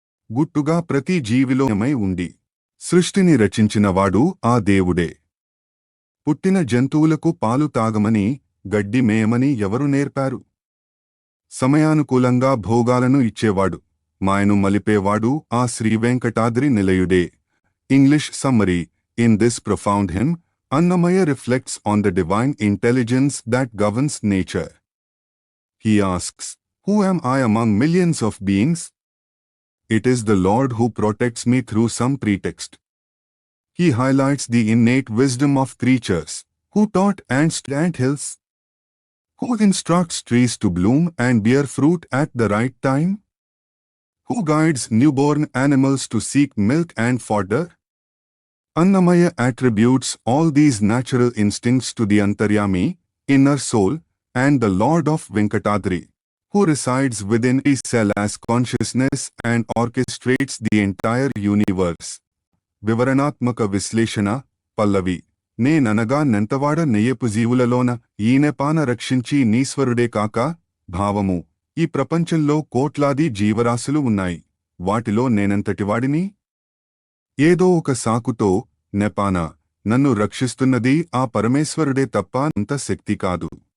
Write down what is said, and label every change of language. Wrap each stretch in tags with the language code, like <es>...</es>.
<te>గుట్టుగా ప్రతి జీవిలోమై ఉండి సృష్టిని రచించినవాడు ఆ దేవుడే. పుట్టిన జంతువులకు పాలు తాగమని, గడ్డి మేయమని ఎవరు నేర్పారు? సమయానుకూలంగా భోగాలను ఇచ్చేవాడు, మాయను మలిపేవాడు ఆ Srivenkatadri నిలయుడే.</te> <en>English summary: in this profound hymn, Annamaya reflects on the divine intelligence that governs nature. He asks, "Who am I among millions of beings?" It is the Lord who protects me through some pretext. He highlights the innate wisdom of creatures, who taught ants to ant hills, who instructs trees to bloom and bear fruit at the right time, who guides newborn animals to seek milk and fodder. Annamaya attributes all these natural instincts to the Antaryami, inner soul, and the Lord of Venkatadri, who resides within a cell as consciousness and orchestrates the entire universe.</en> <te>వివరణాత్మక విశ్లేషణ. పల్లవి: నేననగా నెంతవాడ నెయ్యపు జీవులలోన ఈనెపాన రక్షించి నీశ్వరుడే కాక. భావము: ఈ ప్రపంచంలో కోట్లాది జీవరాశులు ఉన్నాయి. వాటిలో నేనంతటివాడిని? ఏదో ఒక సాకుతో, నెపాన నన్ను రక్షిస్తున్నది ఆ పరమేశ్వరుడే తప్ప అంత శక్తి కాదు.</te>